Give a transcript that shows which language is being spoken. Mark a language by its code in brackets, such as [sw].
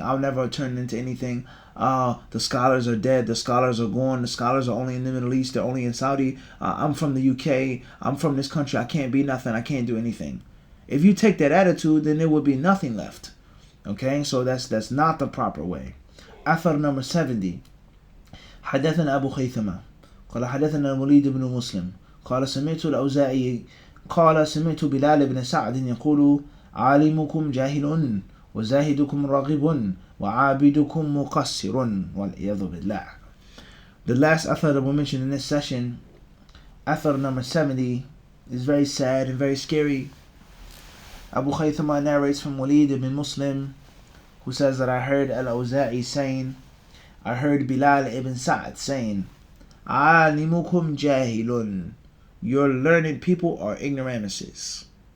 [en] I'll never turn into anything. The scholars are dead. The scholars are gone. The scholars are only in the Middle East. They're only in Saudi. I'm from the UK. I'm from this country. I can't be nothing. I can't do anything. If you take that attitude, then there would be nothing left. Okay, so that's not the proper way. Athar number 70. [ar] حدثنا أبو خيثمة قال حدثنا الوليد بن مسلم قال سمعت الأوزاعي قال سمعت بلال بن سعد يقول عالمكم جاهل وزاهدكم راغب وعابدكم مقصر والعياذ بالله. [en] The last athar that we mentioned in this session, athar number 70, is very sad and very scary. Abu Khaythama narrates from Walid ibn Muslim, who says that I heard Al-Awza'i saying, I heard Bilal ibn Sa'd saying, [ar] Alimukum jahilun, [en] your learned people are ignoramuses.